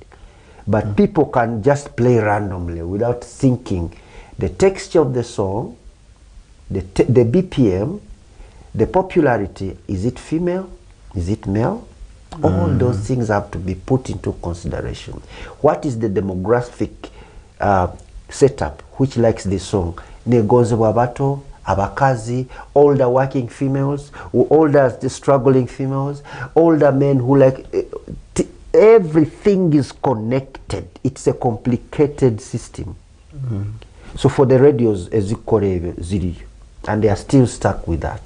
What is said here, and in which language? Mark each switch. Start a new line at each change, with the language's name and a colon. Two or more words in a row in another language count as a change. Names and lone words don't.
English: But people can just play randomly without thinking the texture of the song, the BPM, the popularity. Is it female? Is it male? All those things have to be put into consideration. What is the demographic setup which likes this song?
Tooro: Negoze wabato, abakazi,
English: older working females, older struggling females, older men who like everything is connected. It's a complicated system. So for the radios, ziri, and they are still stuck with that.